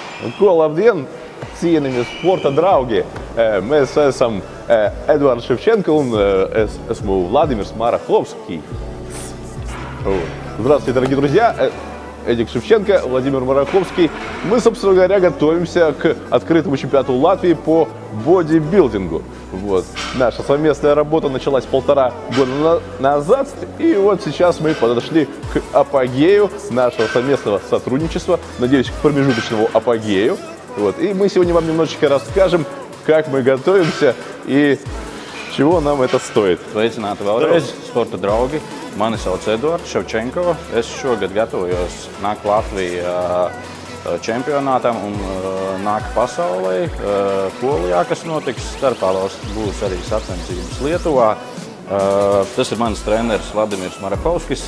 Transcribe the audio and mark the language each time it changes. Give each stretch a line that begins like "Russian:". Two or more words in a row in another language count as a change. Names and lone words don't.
Latvian: Ko labdien, cienījamie sporta draugi! Mēs esam Eduards Шевченко un es esmu Владимир Мараховский.
Russian: Здравствуйте, дорогие друзья! Эдик Шевченко, Владимир Мараховский. Мы, собственно говоря, готовимся к открытому чемпионату Латвии по бодибилдингу. Вот. Наша совместная работа началась 1,5 года назад, и вот сейчас мы подошли к апогею нашего совместного сотрудничества, надеюсь, к промежуточному апогею. Вот. И мы сегодня вам немножечко расскажем, как мы готовимся и чего нам это стоит.
Latvian: Sveicināti vēlreiz, sporta draugi. Mani sauc Eduards Ševčenko. Es šogad gatavojos nākt Latvijas čempionātam un nākt pasaulē. Polijā, kas notiks, starpvalstu būs arī sacensības Lietuvā. Tas ir mans treneris Vladimirs Marachovskis.